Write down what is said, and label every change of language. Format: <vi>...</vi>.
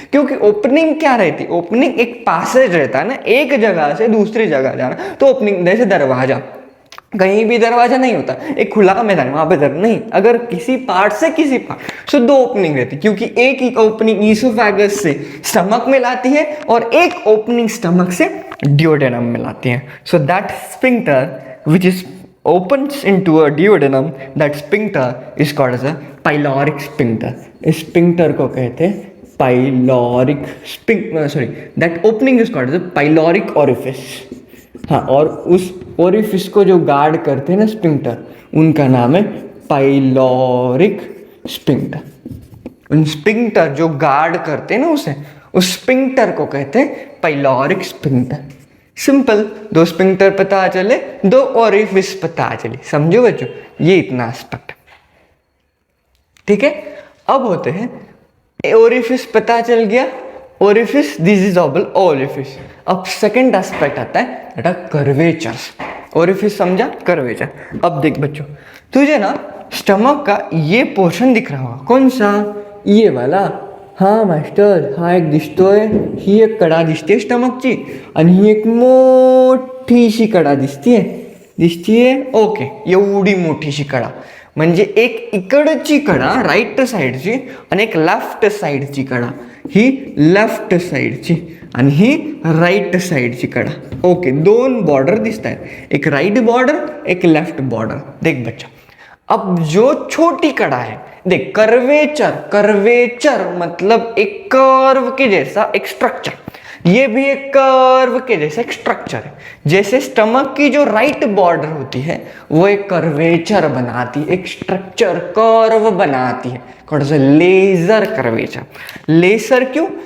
<hi>क्योंकि ओपनिंग क्या रहती, ओपनिंग एक पासेज रहता है ना, एक जगह से दूसरी जगह जाना, तो ओपनिंग जैसे दरवाजा, कहीं भी दरवाजा नहीं होता, एक खुला मैदान वहां पे दरवाजा नहीं, अगर किसी पार्ट से किसी पार्ट, सो दो ओपनिंग रहती, क्योंकि एक ही ओपनिंग ईसोफेगस से स्टमक में लाती है और एक ओपनिंग स्टमक से डिओडेनम में लाती है।</hi> <en>So that sphincter which is opens into a duodenum, that sphincter is called as a pyloric sphincter.</en> <hi>इस sphincter को कहते हैं pyloric sphincter,</hi> <en>sorry, that opening is called as a pyloric orifice.</en> <hi>हाँ, और उस ओरिफिस को जो गार्ड करते हैं ना स्पिंक्टर, उनका नाम है पाइलोरिक स्पिंक्टर। उन स्पिंक्टर जो गार्ड करते हैं ना उसे, उस स्पिंक्टर को कहते हैं पाइलोरिक स्पिंक्टर। सिंपल, दो स्पिंक्टर पता चले, दो ओरिफिस पता चले, समझो बच्चों, ये इतना एस्पेक्ट। ठीक है, अब होते हैं ओरिफिस पता चल गया, ओरिफिस,</hi> <en>This is oval orifice.</en> <hi>अब सेकंड एस्पेक्ट आता है बेटा कर्वेचर। ओरिफिस समझा, कर्वेचर। अब देख बच्चों, तुझे ना स्टमक का ये पोर्शन दिख रहा होगा, कौन सा, ये वाला।</hi> <mr>हाँ मास्टर, हा एक दिसतोय, ही एक कडा दिसते स्टमकची, आणि ही एक मोठीशी कडा दिसतीये, दिसतीये ओके, एवढी मोठीशी कडा, म्हणजे एक इकडची कडा राईट साईडची आणि एक लेफ्ट साईडची कडा, ही लेफ्ट साईडची आणि ही राईट साईडची कडा. ओके, दोन बॉर्डर दिसत आहेत, एक राइट बॉर्डर एक लेफ्ट बॉर्डर.</mr> <hi>देख बच्चा, अब जो छोटी कड़ा है, देख कर्वेचर, कर्वेचर मतलब एक कर्व के जैसा एक स्ट्रक्चर, ये भी एक कर्व के जैसा एक स्ट्रक्चर है. जैसे स्टमक की जो राइट बॉर्डर होती है वो एक कर्वेचर बनाती है, एक स्ट्रक्चर कर्व बनाती है, कौन सा लेजर कर्वेचर. लेसर क्यों?</hi>